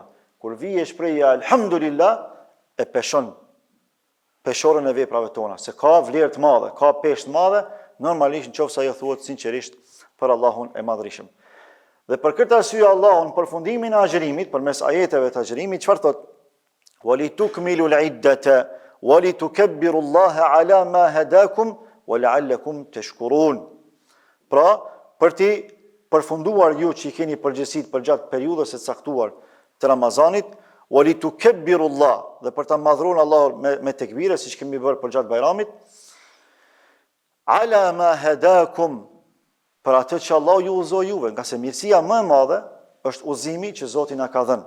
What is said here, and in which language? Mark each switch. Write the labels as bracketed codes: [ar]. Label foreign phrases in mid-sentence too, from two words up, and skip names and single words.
[sq] Kur vije shprehja elhamdulillah e peshon peshorën e veprave tona, se ka vlerë të madhe, ka peshë të madhe, normalisht nëse ajo thuhet sinqerisht për Allahun e Madhërisëm. Dhe për këtë arsye Allahu në përfundimin e agjërimit, përmes ajeteve të agjërimit, çfarë thot? [ar] "ولتكملوا العدة ولتكبروا الله على ما هداكم ولعلكم تشكرون." [sq] Pra, për ti përfunduar ju që i keni përgjegjësitë për gjatë periudhës së caktuar të Ramazanit, [ar] ولتكبروا الله, [sq] dhe për ta madhruar Allahun me tekbire, siç kemi bërë për gjatë Bajramit, [ar] على ما هداكم, [sq] për atë që Allah ju udhëzoi juve, nga se mirësia më e madhe është udhëzimi që Zoti na ka dhënë.